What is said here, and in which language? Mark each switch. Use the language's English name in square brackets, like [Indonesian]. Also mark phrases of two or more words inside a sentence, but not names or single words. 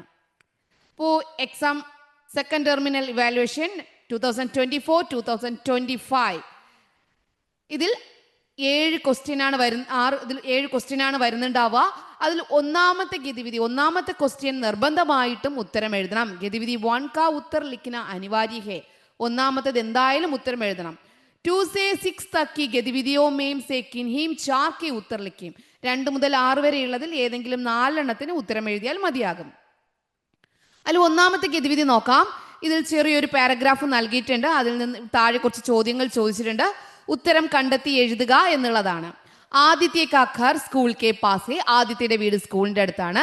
[Malayalam] ഇപ്പോൾ [English] exam second terminal evaluation [Malayalam] 2024-2025 ഇതിൽ 7 ക്വസ്റ്റ്യൻ ആണ് വരുന്നുണ്ടാവുക. അതിൽ ഒന്നാമത്തെ ഗതിവിധി, ഒന്നാമത്തെ ക്വസ്റ്റ്യൻ നിർബന്ധമായിട്ടും ഉത്തരം എഴുതണം. [Hindi] ഗതിവിധി 1 का उत्तर लिखना अनिवार्य है. [Malayalam] ഒന്നാമത്തേത് എന്തായാലും ഉത്തരം എഴുതണം. [Hindi] 2 से 6 तक की गतिविधियों में से किन्हीं 4 के उत्तर लिखें. [Malayalam] 2 മുതൽ 6 വരെയുള്ളതിൽ ഏതെങ്കിലും 4 എണ്ണത്തിന് ഉത്തരം എഴുതിയാൽ മതിയാകും. അതിൽ ഒന്നാമത്തെ ഗതിവിധി നോക്കാം. ഇതിൽ ചെറിയൊരു പാരഗ്രാഫ് നൽകിയിട്ടുണ്ട്. അതിൽ നിന്ന് താഴെ കുറച്ച് ചോദ്യങ്ങൾ ചോദിച്ചിട്ടുണ്ട്. ഉത്തരം കണ്ടെത്തി എഴുതുക എന്നുള്ളതാണ്. [Hindi] आदित्य का घर स्कूल के पास. [Malayalam] ആദിത്യയുടെ വീട് സ്കൂളിന്റെ അടുത്താണ്.